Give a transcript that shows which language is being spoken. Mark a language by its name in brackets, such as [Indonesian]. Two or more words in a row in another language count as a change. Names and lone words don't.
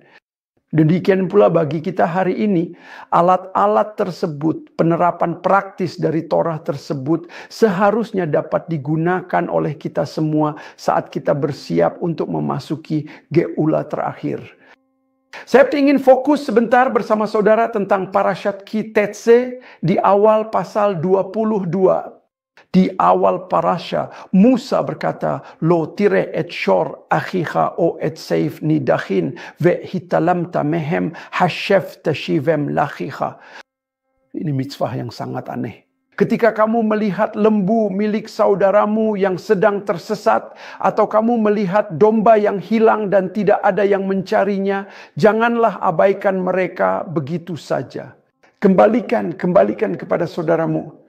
[Indonesian] Demikian pula bagi kita hari ini, alat-alat tersebut, penerapan praktis dari Torah tersebut seharusnya dapat digunakan oleh kita semua saat kita bersiap untuk memasuki Geula terakhir. Saya ingin fokus sebentar bersama saudara tentang Parashat Kitetse di awal pasal 22. Di awal parasha, Musa berkata, [Hebrew] לא תראה את שור אחיך או את שיו נדחים והתעלמת מהם השב תשיבם לאחיך. [Indonesian] Ini mitzvah yang sangat aneh. Ketika kamu melihat lembu milik saudaramu yang sedang tersesat, atau kamu melihat domba yang hilang dan tidak ada yang mencarinya, janganlah abaikan mereka begitu saja. Kembalikan kepada saudaramu.